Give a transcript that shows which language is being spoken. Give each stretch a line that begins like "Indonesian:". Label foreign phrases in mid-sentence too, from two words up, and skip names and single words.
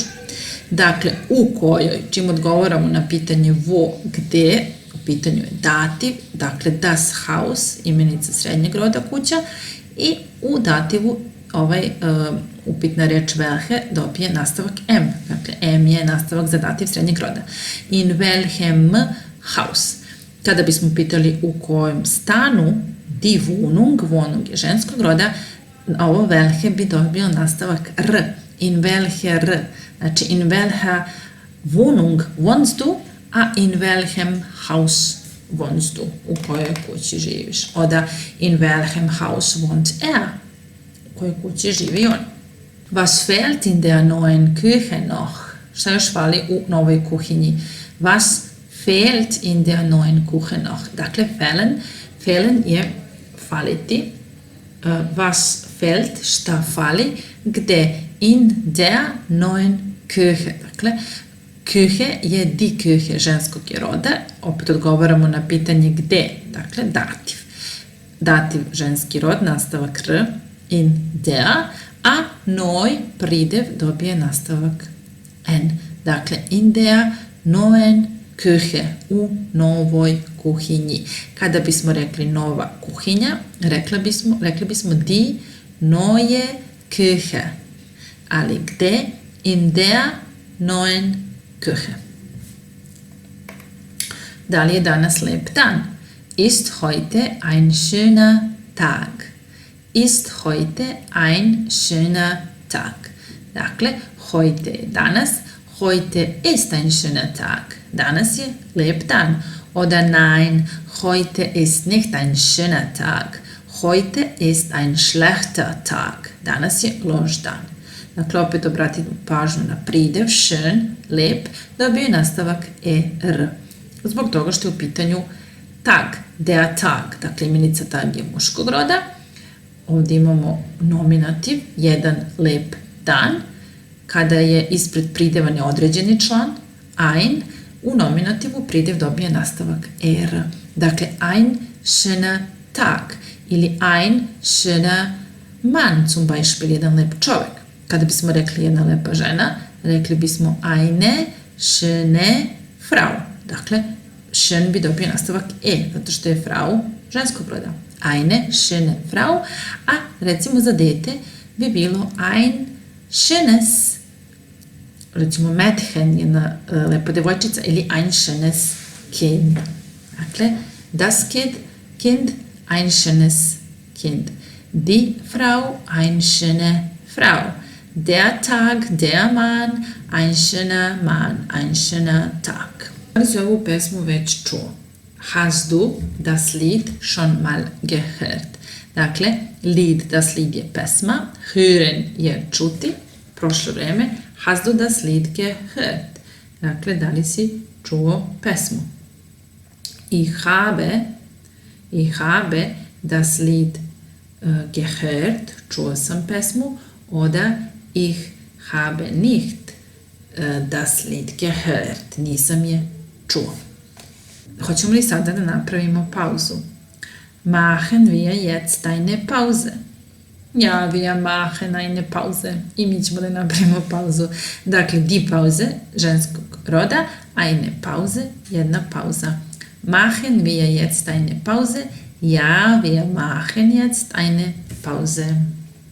Serbian: Dakle, u kojoj, čim odgovaramo na pitanje wo, gde, u pitanju je dativ, dakle
German: das Haus,
Serbian: imenica srednjeg roda kuća, i u dativu upitna reč welche dobije nastavak M. Dakle, M je nastavak za dativ srednjeg roda.
German: In welchem Haus.
Serbian: Kada bismo pitali u kojem stanu,
German: die Wohnung
Serbian: je ženskog roda, ovo welche bi dobio nastavak R.
German: In welcher, znači in welcher Wohnung wohnst du, a in welchem Haus wohnst du,
Serbian: u kojoj kući živiš.
German: Oda in welchem Haus wohnt er,
Serbian: u kojoj kući živi on.
German: Was fehlt in der neuen Küche noch?
Serbian: Šta još fali u novoj kuhinji?
German: Was fehlt in der neuen Küche noch?
Serbian: Dakle, fehlen je faliti.
German: Was fehlt,
Serbian: šta fali, gde?
German: In der neuen Küche. Dakle, Küche je die Küche
Serbian: ženskog je roda. Opet odgovaramo na pitanje gde. Dakle, dativ. Dativ ženski rod, nastavak R,
German: in der,
Serbian: a noj pridev dobije nastavak N. Dakle,
German: in der neuen Küche,
Serbian: u novoj kuhinji. Kada bismo rekli nova kuhinja, rekli bismo
German: die neue Küche.
Serbian: Ali gde?
German: In der neuen Küche.
Serbian: Da li je danas lep dan?
German: Ist heute ein schöner Tag. Ist heute ein schöner Tag.
Serbian: Dakle, heute je danas.
German: Heute ist ein schöner Tag.
Serbian: Danas je lep dan.
German: Oder nein, heute ist nicht ein schöner Tag. Heute ist ein schlechter Tag.
Serbian: Danas je loš dan. Dakle, opet obratite pažnju na pridev, schön, lep, dobije nastavak er. Zbog toga što je u pitanju tag,
German: der Tag,
Serbian: dakle imenica tag je muškog roda. Ovdje imamo nominativ, jedan lep dan, kada je ispred prideva neodređeni član, ein, u nominativu pridev dobije nastavak er. Dakle,
German: ein schöner Tag ili ein schöner Mann, zum Beispiel,
Serbian: jedan lep čovek. Kada bismo rekli jedna lepa žena, rekli bismo
German: eine schöne Frau.
Serbian: Dakle, schön bi dobio nastavak zato što je Frau ženskog roda.
German: Eine schöne Frau,
Serbian: a recimo za dete bi bilo
German: ein schönes,
Serbian: recimo Mädchen, jedna lepa devojčica, ili
German: ein schönes Kind. Dakle, das Kind, ein schönes Kind. Die Frau, ein schöne Frau. Der Tag, der Mann, ein schöner Mann, ein schöner Tag.
Serbian: Ali si ovu pesmu već čuo.
German: Hast du das Lied schon mal gehört?
Serbian: Dakle, Lied,
German: das Lied
Serbian: je pesma, hören je čuti, prošlo vreme,
German: hast du das Lied gehört?
Serbian: Dakle, da li si čuo pesmu?
German: Ich habe das Lied gehört,
Serbian: čuo sam pesmu,
German: oder ich habe nicht das Lied gehört,
Serbian: nisam je čuo. Hoćemo li sada da napravimo pauzu?
German: Machen wir jetzt eine Pause? Ja, wir machen eine Pause.
Serbian: I mi ćemo da napravimo pauzu. Dakle,
German: die Pause
Serbian: ženskog roda,
German: eine Pause,
Serbian: jedna pauza.
German: Machen wir jetzt eine Pause? Ja, wir machen jetzt eine Pause.